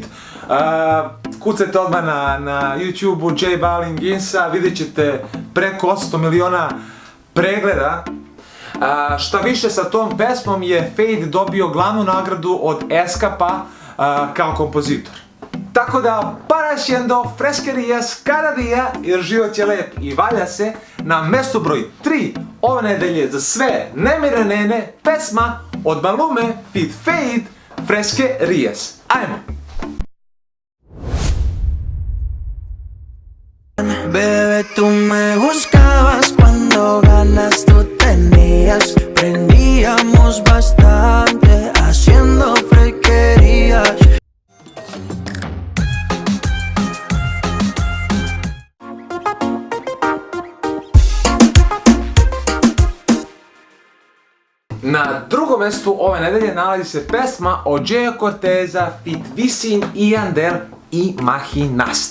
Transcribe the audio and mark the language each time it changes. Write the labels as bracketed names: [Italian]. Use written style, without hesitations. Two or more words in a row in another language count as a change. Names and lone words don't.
[Serbian] Kucajte odmah na YouTube-u J Balvin Ginsa, vidjet ćete preko 800 miliona pregleda. Šta više, sa tom pesmom je Feid dobio glavnu nagradu od ESCAP-a kao kompozitor. Tako da, [Spanish] para haciendo fresquerías cada día, [Serbian] jer život je lep i valja se. Na mjestu broj 3 ove nedelje za sve nemire nene, pesma od Malume fit Feid, Fresquerías. Ajmo! [Spanish] Bebé, tú me buscabas cuando ganas tú tenías, prendíamos bastante haciendo frequerías. [Serbian] Na drugom mjestu ove nedelje nalazi se pesma od Jaya Corteza fit Wisin i Yandel i Imaginaste.